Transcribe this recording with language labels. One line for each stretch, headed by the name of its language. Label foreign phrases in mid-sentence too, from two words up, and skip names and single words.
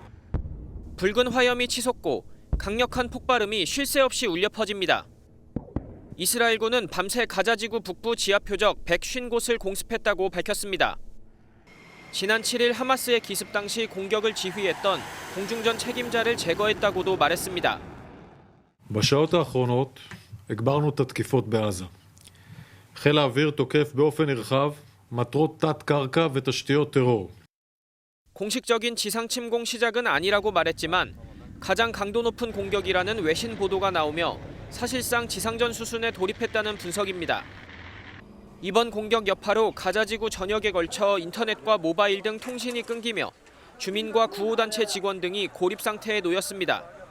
Korean: 붉은 화염이 치솟고 강력한 폭발음이 쉴 새 없이 울려 퍼집니다. 이스라엘군은 밤새 가자지구 북부 지하 표적 150곳을 공습했다고 밝혔습니다. 지난 7일 하마스의 기습 당시 공격을 지휘했던 공중전 책임자를 제거했다고도 말했습니다.
Hebrew: בשעות האחרונות הגברנו את התקיפות בעזה. חיל האוויר תוקף באופן נרחב מטרות תת-קרקע ותשתיות טרור.
Korean: 공식적인 지상 침공 시작은 아니라고 말했지만 가장 강도 높은 공격이라는 외신 보도가 나오며 사실상 지상전 수순에 돌입했다는 분석입니다. 이번 공격 여파로 가자지구 전역에 걸쳐 인터넷과 모바일 등 통신이 끊기며 주민과 구호단체 직원 등이 고립 상태에 놓였습니다.